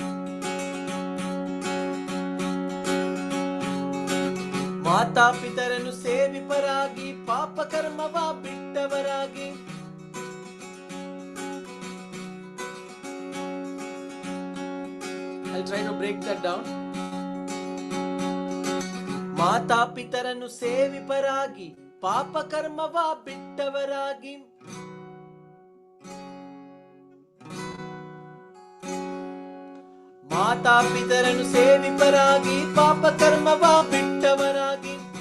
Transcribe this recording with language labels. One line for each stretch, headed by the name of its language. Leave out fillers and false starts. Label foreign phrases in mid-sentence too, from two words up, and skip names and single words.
Kannada: ಮಾತಾ ಪಿತರನ್ನು ಸೇವಿಪರಾಗಿ ಪಾಪ ಕರ್ಮವ ಬಿಟ್ಟವರಾಗಿ.
English: I'll try to break that down.
Kannada: ಮಾತಾ ಪಿತರನ್ನು ಸೇವಿಪರಾಗಿ ಪಾಪ ಕರ್ಮವ ಬಿಟ್ಟವರಾಗಿ. ಮಾತಾ ಪಿತರನ್ನು ಸೇವಿಪರಾಗಿ ಪಾಪ ಕರ್ಮವ ಬಿಟ್ಟವರಾಗಿ.